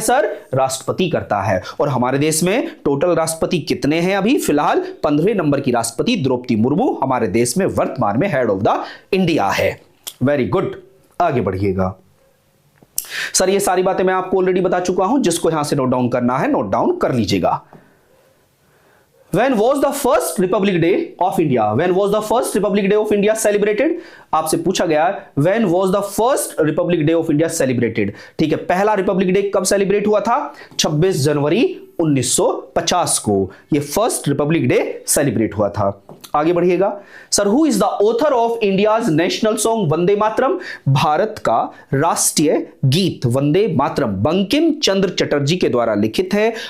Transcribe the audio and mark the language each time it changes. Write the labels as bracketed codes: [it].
[hi] Sir राष्ट्रपति करता है। और हमारे देश में टोटल राष्ट्रपति कितने हैं? अभी फिलहाल 15वें नंबर की राष्ट्रपति द्रौपदी मुर्मू हमारे देश में वर्तमान में [en] head of the India [hi] है। [en] Very good. [hi] आगे बढ़िएगा। सर ये सारी बातें मैं आपको ऑलरेडी बता चुका हूं। जिसको यहां से नोट डाउन करना है, नोट डाउन कर लीजिएगा। [en] When was the first Republic Day of India? When was the first Republic Day of India celebrated? [hi] आपसे पूछा गया [en] When was the first Republic Day of India celebrated? [hi] ठीक है, पहला रिपब्लिक डे कब सेलिब्रेट हुआ था? 26 जनवरी 1950 को ये फर्स्ट रिपब्लिक डे सेलिब्रेट हुआ था। आगे बढ़िएगा। [en] Sir who is the author of India's national song Vande Mataram? [hi] Bharat का राष्ट्रीय गीत वंदे मातरम बंकिम चंद्र चटर्जी के द्वारा लिखित है।